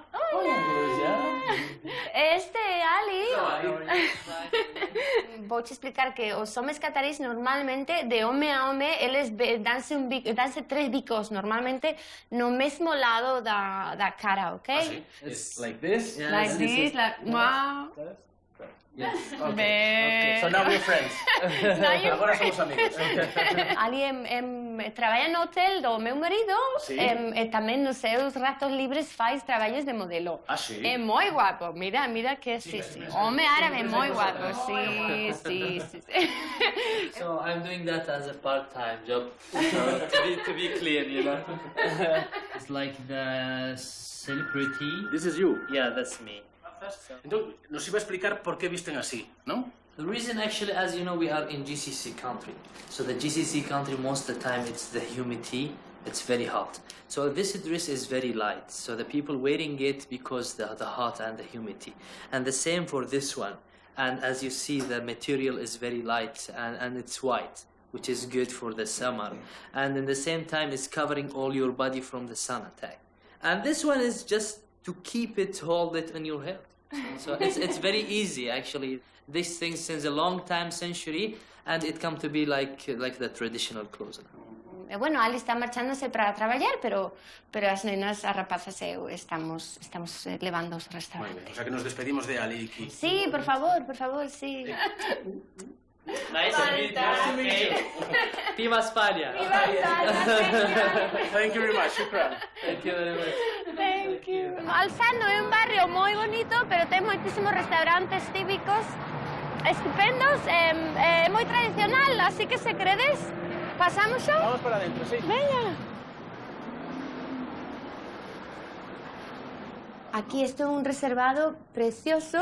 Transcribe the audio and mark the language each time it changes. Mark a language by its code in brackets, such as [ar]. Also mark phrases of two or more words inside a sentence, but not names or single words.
[gl] Hola, Goya. Este é Ali. Vouche explicar que os homes catarís normalmente, de home a home, eles danse 3 bicos, normalmente no mesmo lado da cara, ok? Ah, sí. [en] It's like this? Yeah, like this, like, wow. Yes. Okay. So now we're friends. [gl] Agora somos amigos. Ali traballa no hotel do meu marido, sí. E tamén nos seus ratos libres faz traballos de modelo. Ah, sí? É moi guapo, mira que sí. Home árabe moi guapo, sí. [en] So I'm doing that as a part-time job. So to be clear, you know. It's like the celebrity. This is you? Yeah, that's me. [es] Entonces, nos iba a explicar por qué visten así, ¿no? [en] The reason actually, as you know, we are in GCC country. So the GCC country, most of the time, it's the humidity, it's very hot. So this dress is very light. So the people wearing it because the hot and the humidity. And the same for this one. And as you see, the material is very light and it's white. which is good for the summer. And in the same time, it's covering all your body from the sun attack. And this one is just to keep it, hold it in your head. So it's very easy, actually. This thing since a long time, century, and it come to be like the traditional clothes. [gl] Bueno, Ali está marchándose para traballar, pero as nenas, as rapazas, estamos levando os restaurantes. [es] O sea que nos despedimos de Ali aquí. Sí, por favor, sí. [en] Nice to meet you. [es] Viva España. [en] Thank you very much, shukran. Thank you very much. Thank you. [gl] Alzano é un barrio moi bonito, pero ten moitísimos restaurantes típicos estupendos, é moi tradicional, así que se queredes, pasamos xa? [es] Vamos para adentro, sí. Venga. [gl] Aquí isto é un reservado precioso.